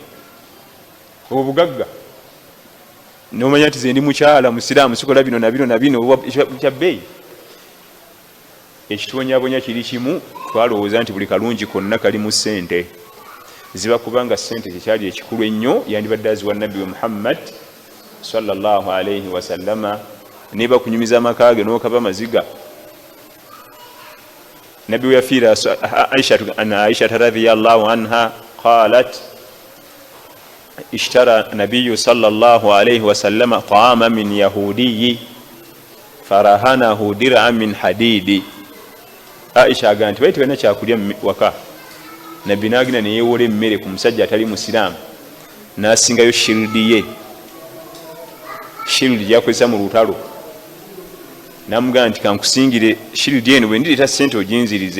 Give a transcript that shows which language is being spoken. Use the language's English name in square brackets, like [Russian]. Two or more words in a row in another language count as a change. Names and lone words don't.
[Ganda] Obugagga nomanya nti ze ndi mukyala musiraamu, sikola bino na bino na bino, kya bbeeyi. Ekitubonyabonya kiri kimu, twalowooza nti buli kalungi konna kali mu ssente. Ziba kubanga ssente kyekyali ekikulu ennyo, yandibadde aziwa Nabbi Muhammad [Arabic] صلى الله عليه وسلم, [Ganda] neba kunyumiza amaka ge n'okaba maziga. Nabbi we yafiira [Arabic] عائشة رضي الله عنها قالت اشترى النبي صلى الله عليه وسلم طعاما من يهودي فرهنه درعا من حديد. [Ganda] Aisha agamba nti baite bana kyakulya waka, Nabbi n'agenda ne yeewola emmere ku musajja atali musiraamu, n'asingayo shiridi ye, shiridi gyakozesa mu lutalo. N'amugamba nti kankusingire shiridi eno, bwe ndireeta ssente oginzirize.